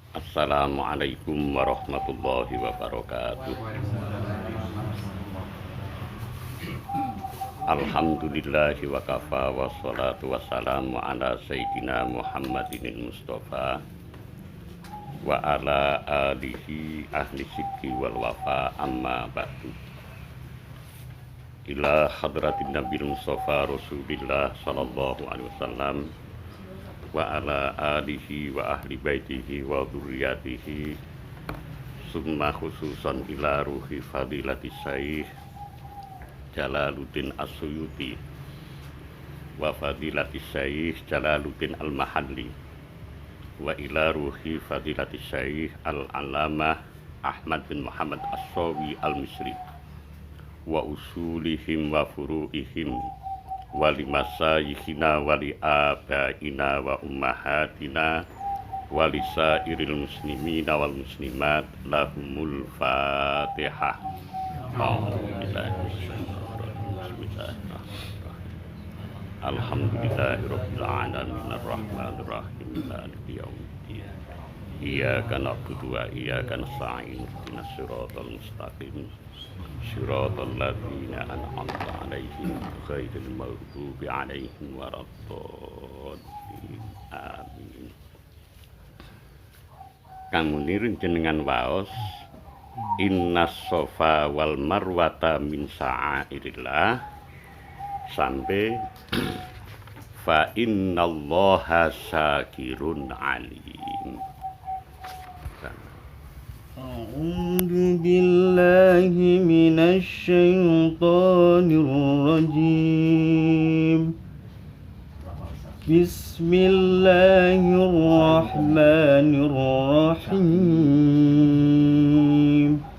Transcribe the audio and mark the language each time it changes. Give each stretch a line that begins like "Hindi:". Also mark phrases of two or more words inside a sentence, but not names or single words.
Arabic: السلام عليكم ورحمة الله وبركاته. الحمد لله وكفى والصلاة والسلام على سيدنا محمد المصطفى وعلى آله أهل الصدق والوفا أما بعد. إلى حضرة النبي المصطفى رسول الله صلى الله عليه وسلم وعلى آله وأهل بيته وذريته ثم خصوصا إلى روح فضيلة الشيخ جلال الدين السيوطي وفضيلة الشيخ جلال الدين المحلي وإلى روح فضيلة الشيخ العلامة أحمد بن محمد الصاوي المصري وأصولهم وفروعهم ولمشايخنا ولآبائنا وأمهاتنا ولسائر المسلمين والمسلمات لهم الفاتحة. الحمد لله رب العالمين الرحمن الرحيم مالك يوم الدين إياك نعبد وإياك نستعين اهدنا الصراط المستقيم صراط الذين أنعمت عليهم غير المغضوب عليهم ولا الضالين آمين.
Javanese: Kang munir jenengan waos
Arabic: إن الصفا والمروة من شعائر الله sampai فإن الله شاكر عليم. أعوذ بالله من الشيطان الرجيم بسم الله الرحمن الرحيم